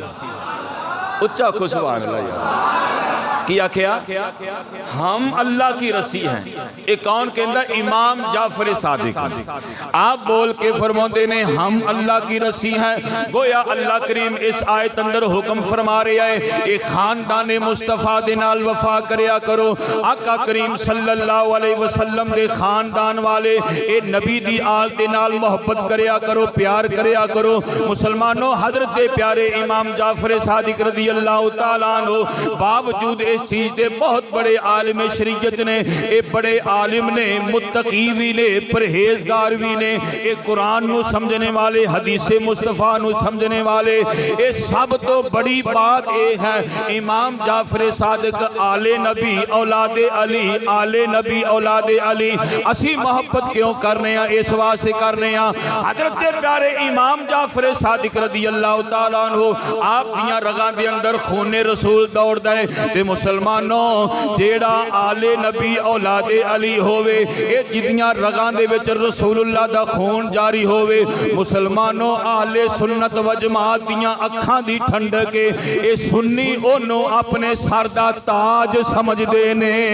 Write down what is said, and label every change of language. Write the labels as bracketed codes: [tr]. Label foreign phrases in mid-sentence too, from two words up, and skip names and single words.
[pa] اچا خوش [ar] سبحان الله [pa] یار کی آکھیا [ur] ہم اللہ کی رسی ہیں. [pa] ایک کون کہندا؟ امام جعفر صادق. آپ بول کے فرماتے نے [ur] ہم اللہ کی رسی ہیں. گویا اللہ کریم اس آیت اندر حکم فرما رہا ہے [pa] ایک خاندان مصطفیٰ دے نال وفا کریا کرو. آقا کریم [ar] صلى الله عليه وسلم [pa] دے خاندان والے اے نبی دی آل دے نال محبت کریا کرو، پیار کریا کرو. مسلمانو حضرت پیارے امام جعفر صادق [ar] رضي الله تعالى عنه [pa] باوجود اس چیز دے بہت بڑے عالم شریعت نے، یہ بڑے بڑے عالم نے، متقی بھی نے، پرہیزگار بھی نے، یہ قرآن نوں سمجھنے والے، حدیثِ مصطفیٰ نوں سمجھنے والے. یہ سب تو بڑی بات یہ ہے، امام جعفر صادق آلِ نبی اولادِ علی، آلِ نبی اولادِ علی. اسی محبت کیوں کرنے، اس واسطے کرنے. حضرت پیارے امام جعفر صادق [ar] رضي الله تعالى عنه [pa] آپ دیاں رگاں دے اندر خونِ رسول دوڑدا ہے. تے مسلمانو جیہڑا آلِ نبی اولادِ علی ہووے، یہ جدیاں رگاں دے وچ رسول اللہ دا خون جاری ہووے، مسلمانو اہلِ سنت و جماعت دیاں اکھاں دی ٹھنڈک کے یہ سنی اونوں اپنے سر دا تاج سمجھدے نے.